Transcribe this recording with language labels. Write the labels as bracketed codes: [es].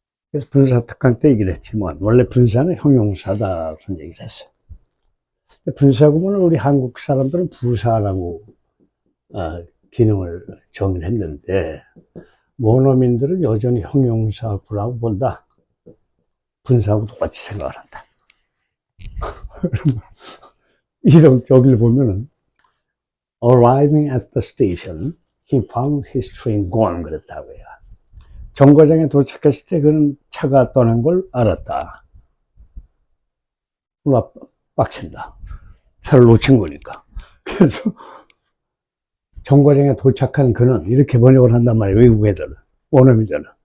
[ko] 그래서 분사 특강 때 얘기를 했지만, 원래 분사는 형용사다 그런 얘기를 했어요. 분사구문을 우리 한국 사람들은 부사라고 기능을 정의했는데, 원어민들은 여전히 형용사구라고 본다. 분사하고 똑같이 생각을 한다. 이런 여기를 보면은 [en] arriving at the station, he found his train gone [ko] 그랬다고 해요. 정거장에 도착했을 때 그는 차가 떠난 걸 알았다. 몰라, 빡친다. 차를 놓친 거니까. 그래서 정거장에 도착한 그는 이렇게 번역을 한단 말이에요. 외국 애들은. 원어민들은.